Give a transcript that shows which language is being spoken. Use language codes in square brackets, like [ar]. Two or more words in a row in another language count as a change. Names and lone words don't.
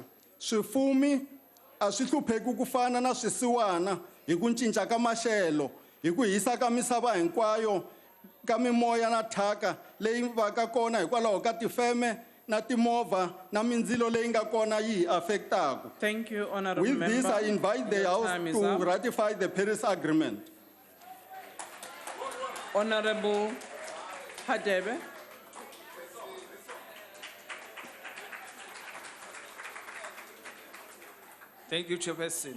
[ts] Swifumi a swi hlupheki ku fana na swisiwana hi ku cinca ka maxelo, hi ku hisa ka misava hinkwayo, ka mimoya na thyaka leyi va ka kona hikwalaho ka tifeme na timovha na mindzilo leyi nga kona yi affectaku. [en] Thank you, Honorable With Member. this, I invite the House time is to up. ratify the Paris Agreement. Honorable Hadebe. Thank you, Chairperson.